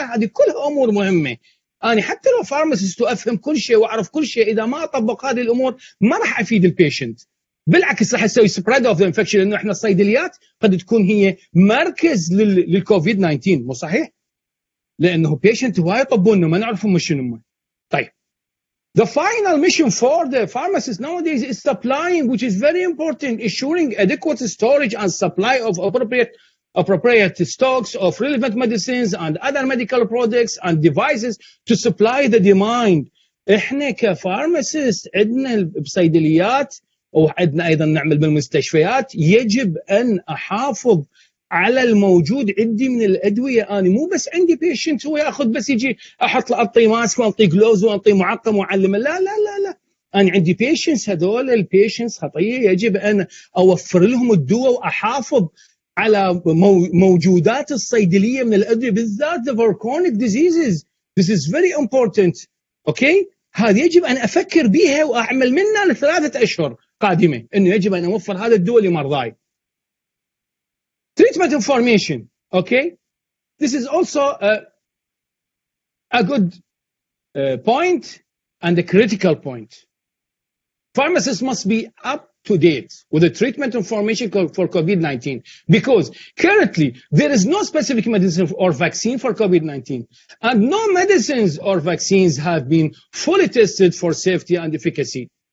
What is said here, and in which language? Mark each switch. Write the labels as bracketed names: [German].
[Arabic] هذه كلها امور مهمه. أنا حتى لو فارماسيست وأفهم كل شيء وأعرف كل شيء، إذا ما أطبق هذه الأمور ما راح أفيد البيشنت، بالعكس راح أسوي سبريد أوف ذا انفكشن، لأنه إحنا الصيدليات قد تكون هي مركز للكوفيد 19، مو صحيح؟ لأنه بيشنت هواي يطبونه ما نعرفهم شنو. طيب [English] the final mission for the pharmacist nowadays is supplying, which is very important, ensuring adequate storage and supply of appropriate stocks of relevant medicines and other medical products and devices to supply the demand. [Arabic] احنا كفارماسيست عندنا بصيدليات وعندنا ايضا نعمل بالمستشفيات، يجب ان احافظ على الموجود عندي من الادويه. انا مو بس عندي بيشنت هو ياخذ بس يجي احط له اعطيه ماسك واعطيه جلوز واعطيه معقم واعلمه، لا لا لا لا، انا عندي بيشنتس، هذول البيشنتس خطيه يجب ان اوفر لهم الدواء واحافظ على موجودات الصيدليه من الادويه، بالذات [English] for chronic diseases. This is very important. [Arabic] اوكي، هذه يجب ان افكر بها واعمل منها ل3 أشهر قادمه، انه يجب ان اوفر هذا الدواء لمرضاي. [English] Treatment information. Okay, this is also a good point and a critical point. Pharmacists must be up to date with the treatment information for COVID-19, because currently there is no specific medicine or vaccine for COVID-19, and no medicines or vaccines have been fully tested for safety and efficacy.